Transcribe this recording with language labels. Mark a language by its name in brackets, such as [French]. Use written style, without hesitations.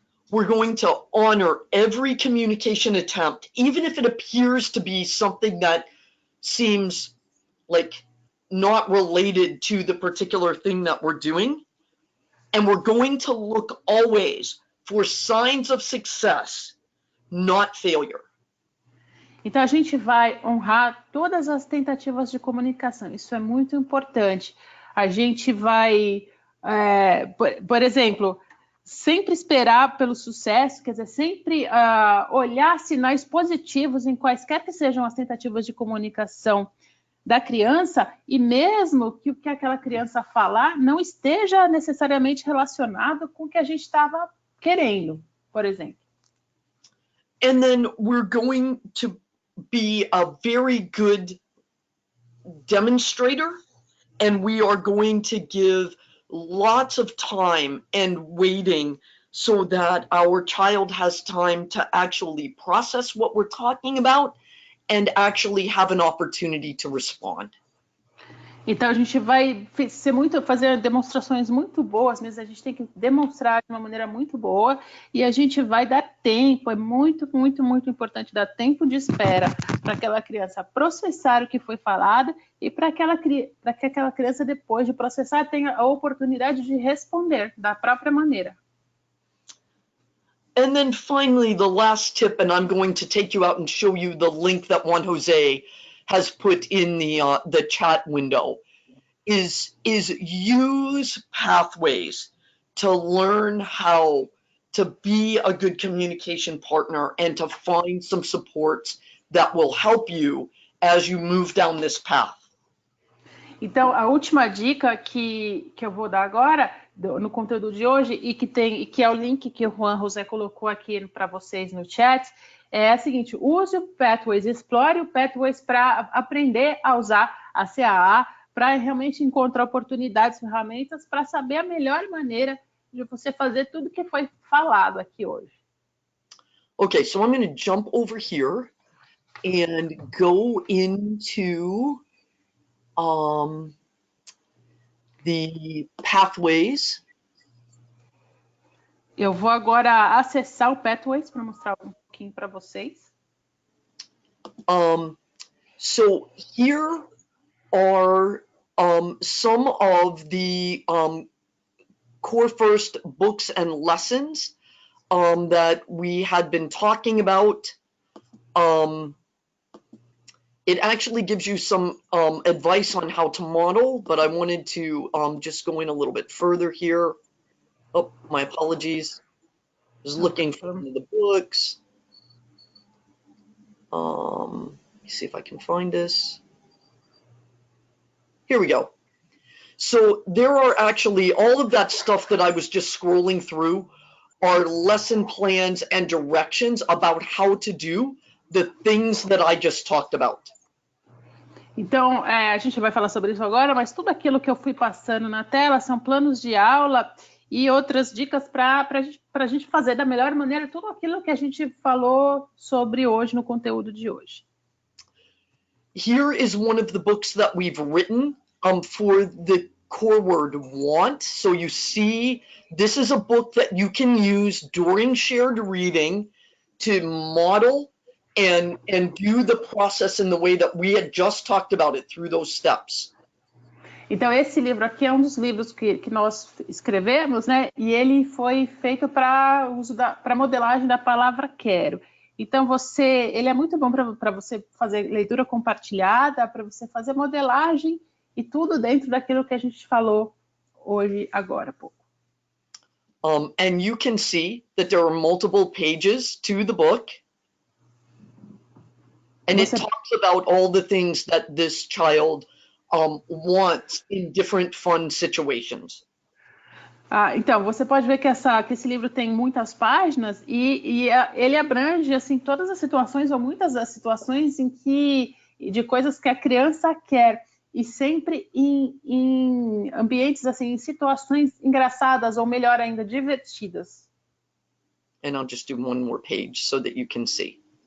[English] We're going to honor every communication attempt, even if it appears to be something that seems like not related to the particular thing that we're doing. And we're going to look always for signs of success, not failure. [Portuguese] Então, a gente vai honrar todas as tentativas de comunicação. Isso é muito importante. A gente vai, por exemplo, sempre esperar pelo sucesso, quer dizer, sempre olhar sinais positivos em quaisquer que sejam as tentativas de comunicação da criança, e mesmo que o que aquela criança falar não esteja necessariamente relacionado com o que a gente estava querendo, por exemplo. [English] And then we're going to be a very good demonstrator, and we are going to give lots of time and waiting so that our child has time to actually process what we're talking about and actually have an opportunity to respond. [Portuguese] Então, a gente vai fazer demonstrações muito boas, mas a gente tem que demonstrar de uma maneira muito boa, e a gente vai dar tempo, é muito, muito, muito importante dar tempo de espera para aquela criança processar o que foi falado e para que aquela criança, depois de processar, tenha a oportunidade de responder da própria maneira. [English] And then finally, the last tip, and I'm going to take you out and show you the link that Juan Jose has put in the chat window, is use pathways to learn how to be a good communication partner and to find some supports that will help you as you move down this path. [Portuguese] Então, a última dica que eu vou dar agora, no conteúdo de hoje, e que é o link que o Juan José colocou aqui para vocês no chat, é a seguinte: use o Pathways, explore o Pathways para aprender a usar a CAA, para realmente encontrar oportunidades, ferramentas, para saber a melhor maneira de você fazer tudo que foi falado aqui hoje. [English] Okay, so I'm going to jump over here and go into the pathways. [Portuguese] Eu vou agora acessar o Pathways para mostrar um pouquinho para vocês. [English] So here are some of the core first books and lessons that we had been talking about. It actually gives you some advice on how to model, but I wanted to just go in a little bit further here. Oh, my apologies. I was looking for one of the books. Let me see if I can find this. Here we go. So there are actually all of that stuff that I was just scrolling through are lesson plans and directions about how to do the things that I just talked about. [Portuguese] Então, a gente vai falar sobre isso agora, mas tudo aquilo que eu fui passando na tela são planos de aula e outras dicas para a gente fazer da melhor maneira tudo aquilo que a gente falou sobre hoje no conteúdo de hoje. [English] Here is one of the books that we've written for the core word want. So you see, this is a book that you can use during shared reading to model and do the process in the way that we had just talked about it through those steps. [Portuguese] Então, esse livro aqui é um dos livros que nós escrevemos, né? E ele foi feito para modelagem da palavra quero. Então, ele é muito bom para você fazer leitura compartilhada, para você fazer modelagem e tudo dentro daquilo que a gente falou hoje, agora há pouco. [English] And you can see that there are multiple pages to the book. And it talks about all the things that this child wants in different fun situations. [Portuguese] Então, você pode ver que esse livro tem muitas páginas e ele abrange assim, todas as situações, ou muitas das situações de coisas que a criança quer, e sempre em ambientes, assim, em situações engraçadas, ou melhor ainda, divertidas. [English] And I'll just do one more page so that you can see.